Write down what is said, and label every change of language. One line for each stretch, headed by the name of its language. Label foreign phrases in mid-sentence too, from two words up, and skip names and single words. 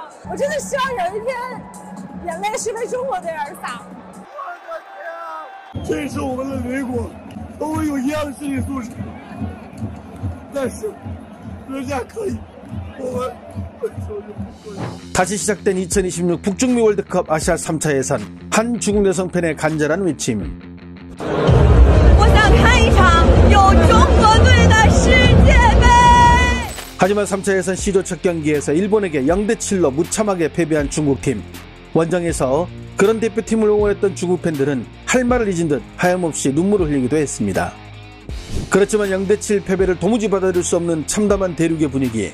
Chinese: 我真的希望有一天，眼泪是为中国队而洒。这是我们的邻国，和我有一样的心理素质，但是人家可以，我们为什么就不可以？
Korean: 다시 시작된 2026 북중미 월드컵 아시아 3차 예선 한 중국 여성 팬의 간절한 외침.
Chinese: 我想看一场有中国队的世界杯.
Korean: 하지만 3차 예선 C조 첫 경기에서 일본에게 0대7로 무참하게 패배한 중국팀. 원정에서 그런 대표팀을 응원했던 중국 팬들은 할 말을 잊은 듯 하염없이 눈물을 흘리기도 했습니다. 그렇지만 0대7 패배를 도무지 받아들일 수 없는 참담한 대륙의 분위기.